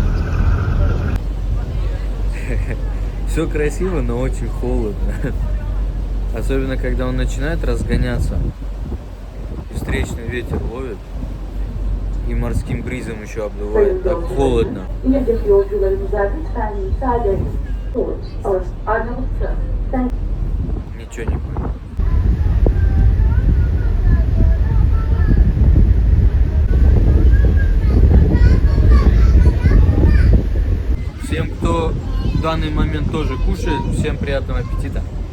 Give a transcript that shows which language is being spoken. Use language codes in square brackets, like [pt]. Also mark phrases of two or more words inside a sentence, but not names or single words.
[ru] Все красиво, но очень холодно. Особенно, когда он начинает разгоняться. И встречный ветер ловит. И морским бризом еще обдувает. Так холодно. [tr] İlk yolcularımıza lütfen müsaade edin. Arnavutça. [ru] Ничего не понял. Всем, кто в данный момент тоже кушает, всем приятного аппетита.